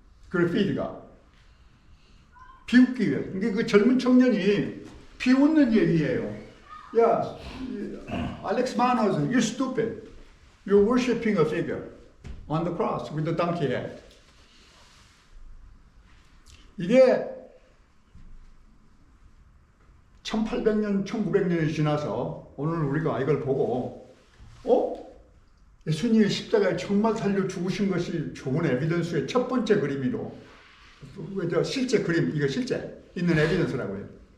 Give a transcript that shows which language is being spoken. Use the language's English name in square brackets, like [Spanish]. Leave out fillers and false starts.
[Korean] 그래피티가 비웃기 위해. 이게 그 젊은 청년이 비웃는 얘기예요. 야, [English] Alex Manos, you're stupid. You're worshiping a figure on the cross with the donkey head. [Korean] 이게 1800년, 1900년이 지나서 오늘 우리가 이걸 보고 예수님이 십자가에 정말 살려 죽으신 것이 좋은 에비던스의 첫 번째 그림이로 실제 그림, 이거 실제 있는 에비던스라고요.